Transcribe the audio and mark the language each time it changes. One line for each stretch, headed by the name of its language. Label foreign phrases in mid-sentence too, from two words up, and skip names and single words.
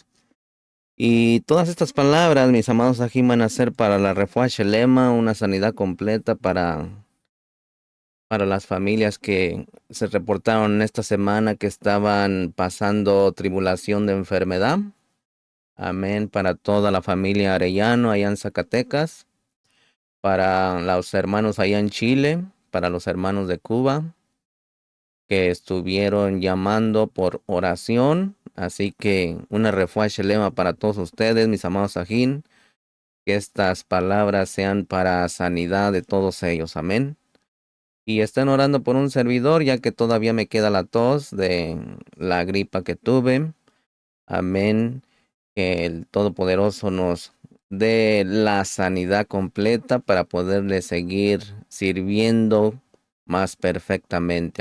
Spanish: Y todas estas palabras, mis amados Ajín, van a ser para la
Hebrew: רפואה שלמה,
Spanish: una sanidad completa para las familias que se reportaron esta semana que estaban pasando tribulación de enfermedad. Amén. Para toda la familia Arellano allá en Zacatecas, para los hermanos allá en Chile, para los hermanos de Cuba que estuvieron llamando por oración. Así que una
Hebrew: רפואה שלמה
Spanish: para todos ustedes, mis amados Sajín, que estas palabras sean para sanidad de todos ellos. Amén. Y estén orando por un servidor, ya que todavía me queda la tos de la gripa que tuve. Amén. Que el Todopoderoso nos dé la sanidad completa para poderle seguir sirviendo más perfectamente.